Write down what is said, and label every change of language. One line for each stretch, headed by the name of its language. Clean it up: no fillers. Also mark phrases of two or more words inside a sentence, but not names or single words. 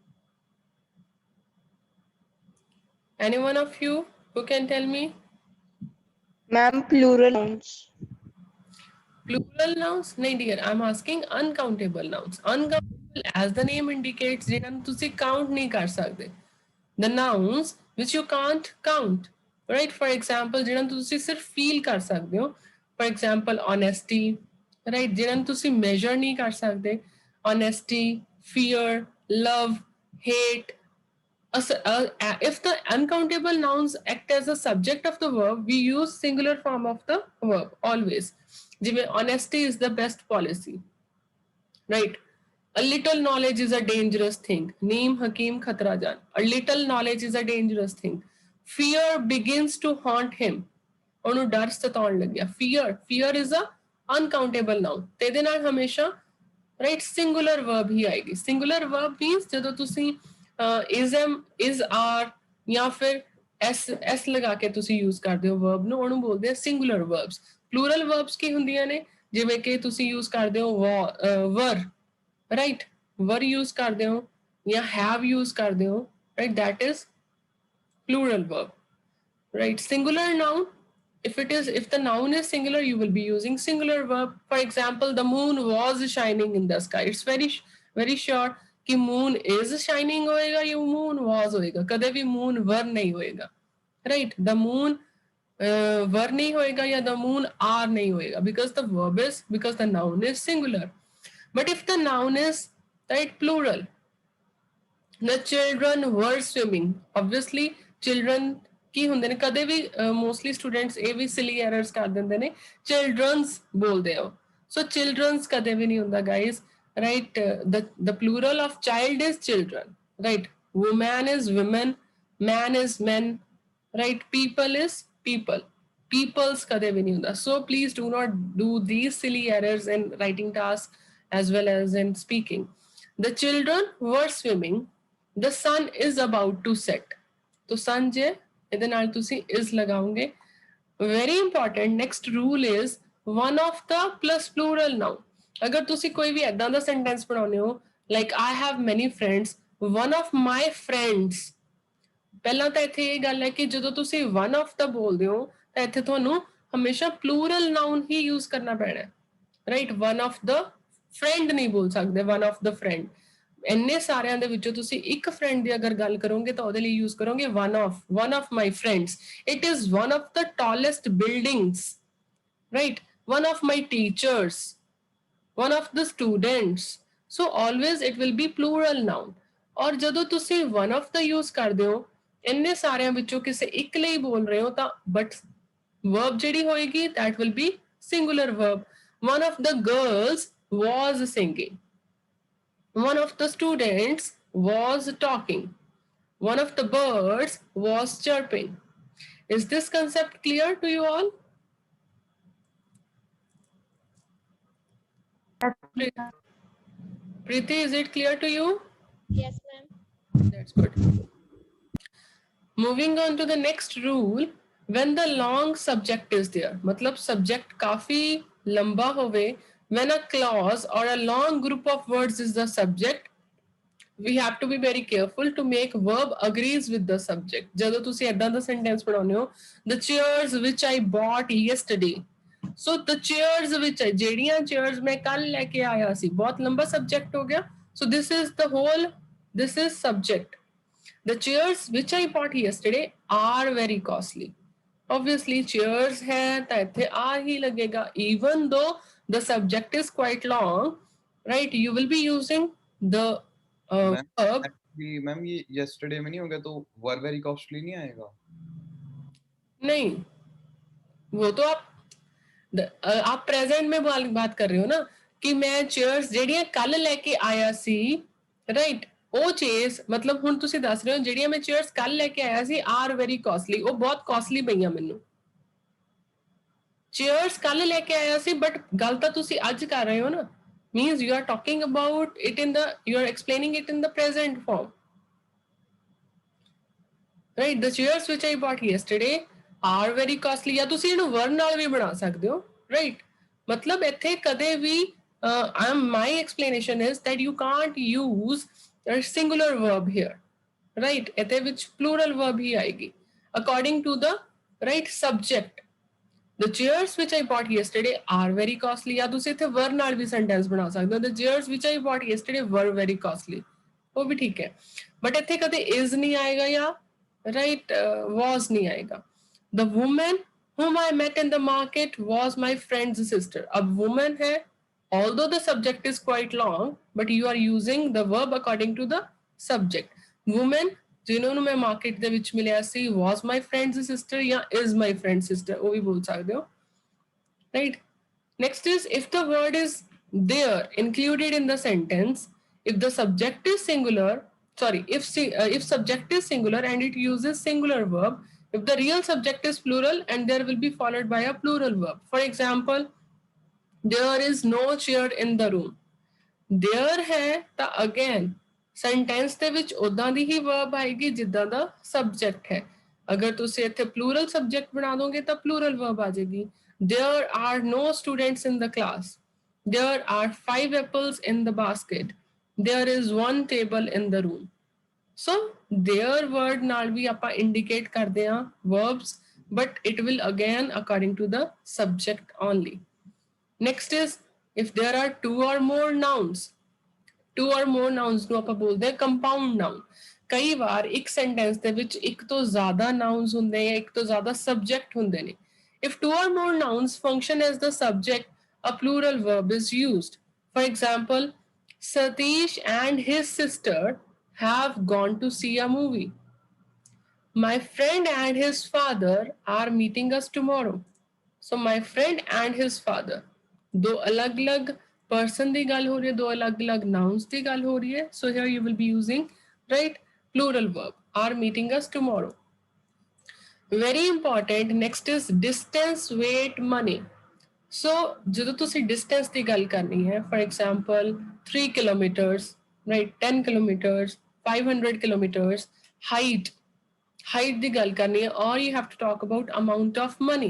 English: Any one of you who can tell me? Ma'am, plural nouns. Plural nouns? No, dear, I'm asking uncountable nouns. Uncountable, as the name indicates,
Punjabi: ਜਿਨ੍ਹਾਂ ਨੂੰ ਤੁਸੀਂ count ਨਹੀਂ ਕਰ ਸਕਦੇ.
English: The nouns which you can't count, right? For example,
Punjabi: ਜਿਨ੍ਹਾਂ ਨੂੰ ਤੁਸੀਂ ਸਿਰਫ਼ feel ਕਰ ਸਕਦੇ ਹੋ.
English: For example, honesty, right?
Punjabi: ਜਿਨ੍ਹਾਂ ਨੂੰ ਤੁਸੀਂ measure ਨਹੀਂ ਕਰ ਸਕਦੇ.
English: Honesty, fear, love, hate. If the uncountable nouns act as a subject of the verb, we use singular form of the verb always. Honesty is the best policy, right? A little knowledge is a dangerous thing.
Hindi: नीम हकीम ख़तरा-ए-जान.
English: A little knowledge is a dangerous thing. Fear begins to haunt him.
Punjabi: ਉਹਨੂੰ ਡਰ ਸਤਾਉਣ ਲੱਗਿਆ.
English: Fear is a uncountable noun. ਤੇ ਇਹਦੇ ਨਾਲ ਹਮੇਸ਼ਾ, right, singular verb
Punjabi: ਹੀ ਆਏਗੀ.
English: Singular verb means
Punjabi: ਜਦੋਂ ਤੁਸੀਂ is are ਜਾਂ ਫਿਰ s ਲਗਾ ਕੇ ਤੁਸੀਂ use ਕਰਦੇ ਹੋ verb ਨੂੰ, ਉਹਨੂੰ ਬੋਲਦੇ ਆ
English: singular verbs. Plural verbs
Punjabi: ਕੀ ਹੁੰਦੀਆਂ ਨੇ, ਜਿਵੇਂ ਕਿ ਤੁਸੀਂ use ਕਰਦੇ ਹੋ were, right, were use ਕਰਦੇ ਹੋ ਜਾਂ have use ਕਰਦੇ ਹੋ,
English: right, that is plural verb, right? Singular noun if the noun is singular, you will be using singular verb. For example, the moon was shining in the sky. It's very sure कि moon is shining
Punjabi: ਹੋਏਗਾ ਯਾ moon was ਹੋਏਗਾ. ਕਦੇ ਭੀ
English: moon were
Punjabi: ਨਹੀਂ ਹੋਏਗਾ.
English: Right? The moon were
Punjabi: ਨਹੀਂ ਹੋਏਗਾ ਯਾ
English: the moon are
Punjabi: ਨਹੀਂ ਹੋਏਗਾ,
English: because the noun is singular. But if the noun is, right, plural, the children were swimming, obviously children
Punjabi: ਕੀ ਹੁੰਦੇ ਨੇ, ਕਦੇ ਵੀ
English: mostly students
Punjabi: ਇਹ ਵੀ
English: silly errors
Punjabi: ਕਰ ਦਿੰਦੇ ਨੇ,
English: children's
Punjabi: ਬੋਲਦੇ ਆ. So children's ਕਦੇ ਵੀ ਨਹੀਂ ਹੁੰਦਾ
English: guys, right? The plural of child is children, right? Woman is women, man is men, right? People is people, people's
Punjabi: ਕਦੇ ਵੀ ਨਹੀਂ ਹੁੰਦਾ.
English: So please do not do these silly errors in writing tasks as well as in speaking. The children were swimming, the sun is about to set.
Punjabi: तो sun जे ਇਹਦੇ ਨਾਲ ਤੁਸੀਂ is ਲਗਾਓਗੇ.
English: Very important, next rule is one of the plus plural noun.
Punjabi: ਅਗਰ ਤੁਸੀਂ ਕੋਈ ਵੀ ਐਦਾਂ ਦਾ sentence ਬਣਾਉਂਦੇ ਹੋ,
English: like I have many friends, one of my friends,
Punjabi: ਪਹਿਲਾਂ ਤਾਂ ਇੱਥੇ ਇਹ ਗੱਲ ਹੈ ਕਿ ਜਦੋਂ ਤੁਸੀਂ
English: one of the
Punjabi: ਬੋਲਦੇ ਹੋ ਤਾਂ ਇੱਥੇ ਤੁਹਾਨੂੰ ਹਮੇਸ਼ਾ
English: plural noun
Punjabi: ਹੀ use ਕਰਨਾ ਪੈਣਾ ਹੈ,
English: right? One of the friend
Punjabi: ਨਹੀਂ ਬੋਲ ਸਕਦੇ,
English: one of the friend.
Punjabi: ਇੰਨੇ ਸਾਰਿਆਂ ਦੇ ਵਿੱਚੋਂ ਤੁਸੀਂ ਇੱਕ ਫਰੈਂਡ ਦੀ ਅਗਰ ਗੱਲ ਕਰੋਗੇ ਤਾਂ ਉਹਦੇ ਲਈ ਯੂਜ਼ ਕਰੋਗੇ
English: one of my friends. It is one of the tallest buildings, right? One of my teachers, one of the students. So always it will be plural noun.
Punjabi: ਔਰ ਜਦੋਂ ਤੁਸੀਂ
English: one of the use
Punjabi: ਕਰਦੇ ਹੋ, ਇੰਨੇ ਸਾਰਿਆਂ ਵਿੱਚੋਂ ਕਿਸੇ ਇੱਕ ਲਈ ਬੋਲ ਰਹੇ ਹੋ ਤਾਂ but verb ਜਿਹੜੀ ਹੋਏਗੀ
English: that will be singular verb. One of the girls was singing. One of the students was talking. One of the birds was chirping. Is this concept clear to you all? Preeti, is it clear to you? Yes, ma'am. That's good. Moving on to the next rule, when the long subject is there,
Hindi: मतलब
English: subject
Hindi: काफी लंबा होवे,
English: when a clause or a long group of words is the subject, we have to be very careful to make verb agrees with the subject.
Punjabi: ਜਦੋਂ ਤੁਸੀਂ ਏਦਾਂ ਦਾ sentence ਬਣਾਉਂਦੇ ਹੋ,
English: the chairs which I bought yesterday.
Punjabi: So the chairs which ਜਿਹੜੀਆਂ chairs ਮੈਂ ਕੱਲ ਲੈ ਕੇ ਆਇਆ ਸੀ, ਬਹੁਤ ਲੰਬਾ subject ਹੋ ਗਿਆ.
English: So this is subject. The chairs which I bought yesterday are very costly. Obviously chairs
Punjabi: ਹੈ ਤਾਂ ਇੱਥੇ are ਹੀ
Hindi: लगेगा.
English: Even though the subject is quite long, right? You will be using the verb.
Hindi: मैम ये yesterday में नहीं होगा तो
English: were very costly
Hindi: नहीं आएगा? नहीं, वो तो आप present में बात कर रहे हो ना कि मैं chairs
Punjabi: ਜਿਹੜੀਆਂ ਕੱਲ ਲੈ ਕੇ ਆਇਆ ਸੀ,
Hindi: right?
Punjabi: ਉਹ chairs
Hindi: मतलब
Punjabi: ਹੁਣ ਤੁਸੀਂ ਦੱਸ ਰਹੇ ਹੋ ਜਿਹੜੀਆਂ ਮੈਂ chairs ਕੱਲ ਲੈ ਕੇ ਆਇਆ ਸੀ
English: are very costly,
Punjabi: ਉਹ ਬਹੁਤ costly ਪਈਆਂ ਮੈਨੂੰ. chairs ਕੱਲ ਲੈ ਕੇ ਆਇਆ ਸੀ but ਗੱਲ ਤਾਂ ਤੁਸੀਂ ਅੱਜ ਕਰ ਰਹੇ ਹੋ ਨਾ,
English: means you are talking about it you are explaining it in the present form, right? The chairs which I bought yesterday are very costly.
Punjabi: ਜਾਂ ਤੁਸੀਂ ਇਹਨੂੰ were ਨਾਲ ਵੀ ਬਣਾ ਸਕਦੇ ਹੋ, right? ਮਤਲਬ ਇੱਥੇ ਕਦੇ ਵੀ
English: my explanation is that you can't use a singular verb here, right?
Punjabi: ਇੱਥੇ ਵਿੱਚ
English: plural verb
Punjabi: ਹੀ ਆਏਗੀ
English: according to the right subject. The chairs which I bought yesterday are very costly.
Punjabi: या ਤੁਸੀਂ ਇੱਥੇ were ਨਾਲ ਵੀ sentence ਬਣਾ ਸਕਦੇ ਹੋ,
English: the chairs which I bought yesterday were very costly.
Punjabi: ਉਹ ਵੀ ਠੀਕ ਹੈ, but ਇੱਥੇ ਕਦੇ is ਨਹੀਂ ਆਏਗਾ ਜਾਂ
English: right was
Punjabi: ਨਹੀਂ ਆਏਗਾ.
English: The woman whom I met in the market was my friend's sister.
Hindi: अब woman है,
English: although the subject is quite long, but you are using the verb according to the subject. Woman
Punjabi: ਜਿਨ੍ਹਾਂ ਨੂੰ ਮੈਂ ਮਾਰਕੀਟ ਦੇ ਵਿੱਚ ਮਿਲਿਆ ਸੀ
English: was my friend's sister
Punjabi: ਜਾਂ
English: is my friend's sister,
Punjabi: ਉਹ ਵੀ ਬੋਲ ਸਕਦੇ ਹੋ,
English: right? Next is if the word is there included in the sentence, if the subject is singular, if subject is singular and it uses singular verb, if the real subject is plural and there will be followed by a plural verb. For example, there is no chair in the room. There
Punjabi: है ਤਾਂ again sentence ਦੇ ਵਿੱਚ ਉਦਾਂ ਦੀ ਹੀ verb ਆਏਗੀ ਜਿੱਦਾਂ ਦਾ subject ਹੈ. ਅਗਰ ਤੁਸੀਂ ਇੱਥੇ
English: plural subject
Punjabi: ਬਣਾ ਦੋਗੇ ਤਾਂ
English: plural verb
Punjabi: ਆ ਜਾਏਗੀ.
English: There are no students in the class. There are 5 apples in the basket. There is 1 table in the room. So there word
Punjabi: ਨਾਲ ਵੀ ਆਪਾਂ
English: indicate
Punjabi: ਕਰਦੇ ਹਾਂ
English: verbs but it will again according to the subject only. Next is if there are two or more nouns
Punjabi: ਨੂੰ ਆਪਾਂ ਬੋਲਦੇ ਆ
English: compound noun.
Punjabi: ਕਈ ਵਾਰ ਇੱਕ ਸੈਂਟੈਂਸ ਦੇ ਵਿੱਚ ਇੱਕ ਤੋਂ ਜ਼ਿਆਦਾ
English: nouns
Punjabi: ਹੁੰਦੇ ਆ, ਇੱਕ ਤੋਂ ਜ਼ਿਆਦਾ ਸਬਜੈਕਟ ਹੁੰਦੇ ਨੇ।
English: if two or more nouns function as the subject, a plural verb is used. For example, Satish and his sister have gone to see a movie. My friend and his father are meeting us tomorrow. So my friend and his father,
Punjabi: ਦੋ ਅਲੱਗ-ਅਲੱਗ person ਦੀ ਗੱਲ ਹੋ ਰਹੀ ਹੈ, ਦੋ ਅਲੱਗ-ਅਲੱਗ
English: nouns
Punjabi: ਦੀ ਗੱਲ ਹੋ ਰਹੀ ਹੈ।
English: So here you will be using, right, plural verb, are meeting us tomorrow. Very important, next is distance, weight, money.
Punjabi: So ਜਦੋਂ ਤੁਸੀਂ distance ਦੀ ਗੱਲ ਕਰਨੀ ਹੈ,
English: for example 3 kilometers, right, 10 kilometers, 500 kilometers, height
Punjabi: ਦੀ ਗੱਲ ਕਰਨੀ ਹੈ,
English: or you have to talk about amount of money.